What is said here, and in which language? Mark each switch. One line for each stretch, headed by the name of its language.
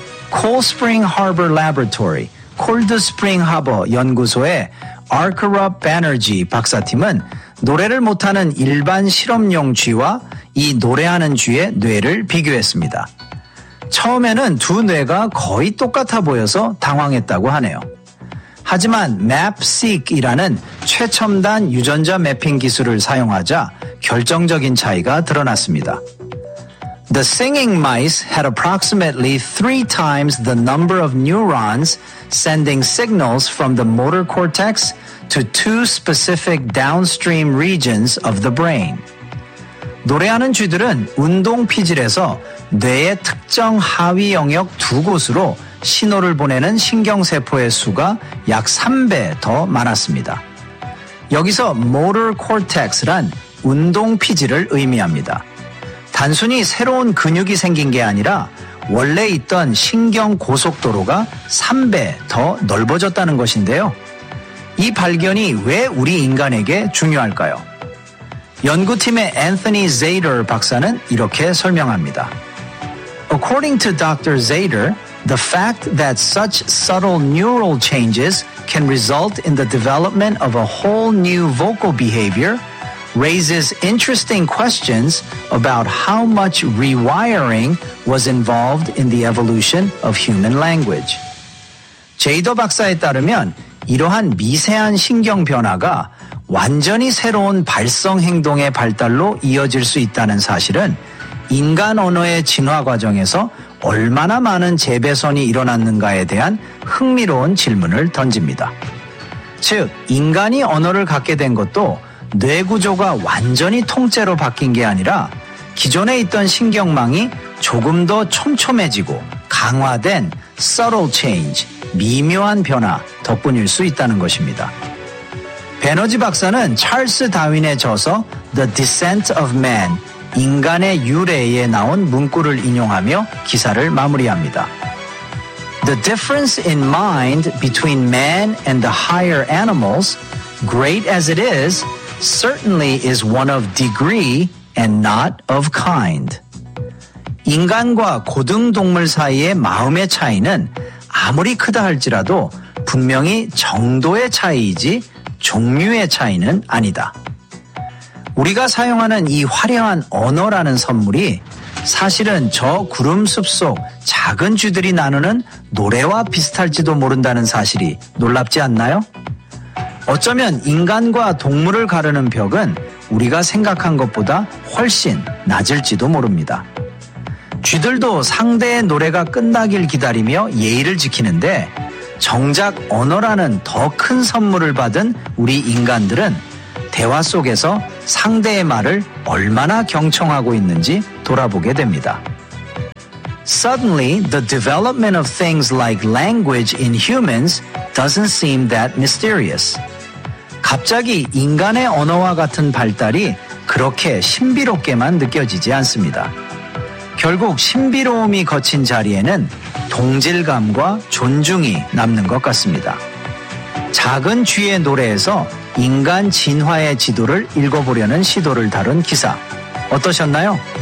Korean: Cold Spring Harbor Laboratory, Cold Spring Harbor 연구소의 Arkarup Banerjee 박사팀은 노래를 못하는 일반 실험용 쥐와 이 노래하는 쥐의 뇌를 비교했습니다. 처음에는 두 뇌가 거의 똑같아 보여서 당황했다고 하네요. 하지만 MAPSEQ이라는 최첨단 유전자 매핑 기술을 사용하자 결정적인 차이가 드러났습니다.
English: The singing mice had approximately three times the number of neurons sending signals from the motor cortex to two specific downstream regions of the brain.
Korean: 노래하는 쥐들은 운동 피질에서 뇌의 특정 하위 영역 두 곳으로 신호를 보내는 신경세포의 수가 약 3배 더 많았습니다. 여기서 motor cortex란 운동 피질을 의미합니다. 단순히 새로운 근육이 생긴 게 아니라 원래 있던 신경 고속도로가 3배 더 넓어졌다는 것인데요. 이 발견이 왜 우리 인간에게 중요할까요? 연구팀의 앤서니 제이더 박사는 이렇게 설명합니다.
English: According to Dr. Zader, the fact that such subtle neural changes can result in the development of a whole new vocal behavior raises interesting questions about how much rewiring was involved in the evolution of human language.
Korean: 제이더 박사에 따르면 이러한 미세한 신경 변화가 완전히 새로운 발성 행동의 발달로 이어질 수 있다는 사실은 인간 언어의 진화 과정에서 얼마나 많은 재배선이 일어났는가에 대한 흥미로운 질문을 던집니다. 즉, 인간이 언어를 갖게 된 것도 뇌 구조가 완전히 통째로 바뀐 게 아니라 기존에 있던 신경망이 조금 더 촘촘해지고 강화된
English: subtle change,
Korean: 미묘한 변화 덕분일 수 있다는 것입니다. 베너지 박사는 찰스 다윈의 저서 The Descent of Man, 인간의 유래에 나온 문구를 인용하며 기사를 마무리합니다.
English: The difference in mind between man and the higher animals, great as it is, certainly is one of degree and not of kind.
Korean: 인간과 고등동물 사이의 마음의 차이는 아무리 크다 할지라도 분명히 정도의 차이이지 종류의 차이는 아니다. 우리가 사용하는 이 화려한 언어라는 선물이 사실은 저 구름 숲속 작은 쥐들이 나누는 노래와 비슷할지도 모른다는 사실이 놀랍지 않나요? 어쩌면 인간과 동물을 가르는 벽은 우리가 생각한 것보다 훨씬 낮을지도 모릅니다. 쥐들도 상대의 노래가 끝나길 기다리며 예의를 지키는데 정작 언어라는 더 큰 선물을 받은 우리 인간들은 대화 속에서 상대의 말을 얼마나 경청하고 있는지 돌아보게 됩니다.
English: Suddenly, the development of things like language in humans doesn't seem that mysterious.
Korean: 갑자기 인간의 언어와 같은 발달이 그렇게 신비롭게만 느껴지지 않습니다. 결국 신비로움이 거친 자리에는 동질감과 존중이 남는 것 같습니다. 작은 쥐의 노래에서 인간 진화의 지도를 읽어보려는 시도를 다룬 기사 어떠셨나요?